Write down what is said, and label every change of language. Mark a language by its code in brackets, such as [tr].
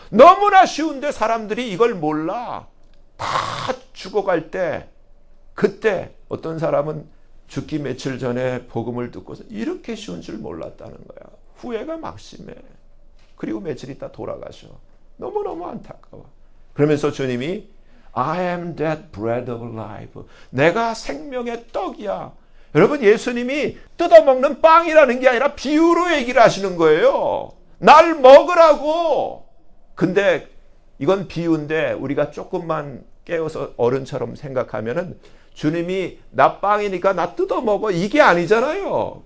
[ko] 너무나 쉬운데 사람들이 이걸 몰라. 다 죽어갈 때, 그때 어떤 사람은 죽기 며칠 전에 복음을 듣고서 이렇게 쉬운 줄 몰랐다는 거야. 후회가 막심해. 그리고 며칠 있다 돌아가셔. 너무너무 안타까워. 그러면서 주님이 [en] I am that bread of life. [ko] 내가 생명의 떡이야. 여러분, 예수님이 뜯어먹는 빵이라는 게 아니라 비유로 얘기를 하시는 거예요. 날 먹으라고. 근데 이건 비유인데 우리가 조금만 깨워서 어른처럼 생각하면은 주님이 나 빵이니까 나 뜯어먹어, 이게 아니잖아요.